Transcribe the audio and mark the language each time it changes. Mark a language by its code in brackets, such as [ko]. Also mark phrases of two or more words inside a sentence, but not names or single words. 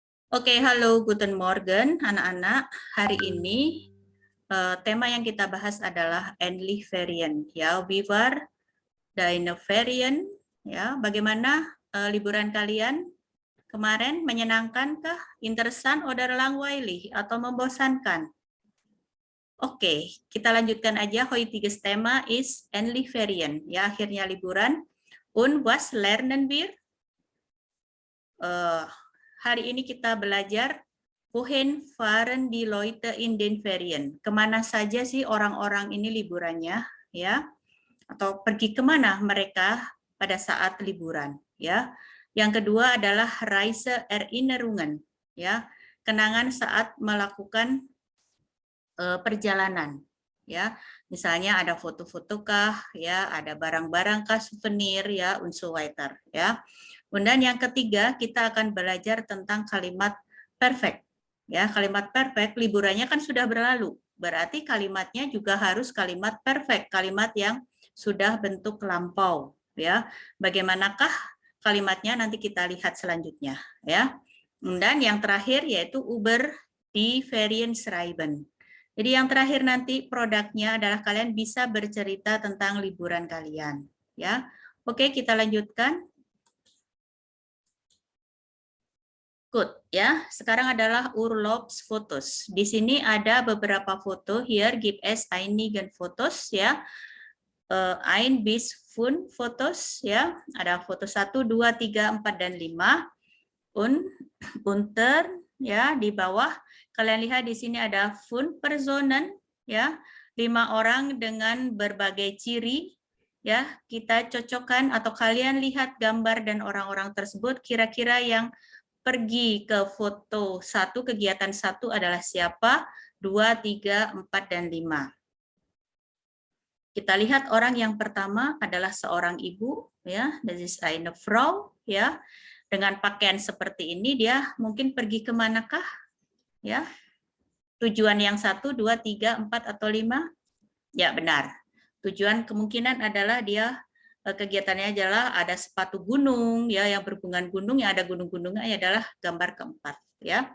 [id] Oke, halo, [de] guten Morgen, [id] anak-anak. Hari ini tema yang kita bahas adalah [de] Ähnlich Ferien. Ya, wie war deine Ferien? [id] Ya, bagaimana liburan kalian kemarin? Menyenangkankah, [de] interessan oder langweilig [id] atau membosankan? Oke, kita lanjutkan aja. [de] Heutiges Thema ist Ähnlich Ferien. [id] Ya, akhirnya liburan. [de] Und was lernen wir? [id] Hari ini kita belajar [de] wohin fahren die Leute in den Ferien. [id] Kemana saja sih orang-orang ini liburannya, ya? Atau pergi kemana mereka pada saat liburan, ya? Yang kedua adalah Reiseerinnerungen, ya, kenangan saat melakukan perjalanan, ya. Misalnya ada foto-foto kah, ya, ada barang-barang kah, souvenir, ya, [de] und so weiter, [id] ya. Kemudian yang ketiga, kita akan belajar tentang kalimat perfect. Ya, kalimat perfect liburannya kan sudah berlalu. Berarti kalimatnya juga harus kalimat perfect, kalimat yang sudah bentuk lampau, ya. Bagaimanakah kalimatnya nanti kita lihat selanjutnya, ya. Dan yang terakhir yaitu [de] über die Ferien schreiben. [id] Jadi yang terakhir nanti produknya adalah kalian bisa bercerita tentang liburan kalian, ya. Oke, kita lanjutkan. Good, ya. Sekarang adalah Urlaubsfotos. Di sini ada beberapa foto. [de] Here gibt es einige Fotos, ya. Ein bis fünf Fotos, [id] ya. Ada foto 1, 2, 3, 4, dan 5. Unter, ya, di bawah. Kalian lihat di sini ada 5 Personen, ya. 5 orang dengan berbagai ciri, ya. Kita cocokkan atau kalian lihat gambar dan orang-orang tersebut kira-kira yang pergi ke foto 1, kegiatan 1 adalah siapa, 2, 3, 4, dan 5. Kita lihat orang yang pertama adalah seorang ibu, ya, [de] das ist eine Frau, [id] ya, dengan pakaian seperti ini dia mungkin pergi ke manakah, ya, tujuan yang 1, 2, 3, 4, atau 5, ya benar, tujuan kemungkinan adalah dia kegiatannya adalah ada sepatu gunung, ya, yang berhubungan gunung, yang ada gunung-gunungnya adalah gambar keempat, ya.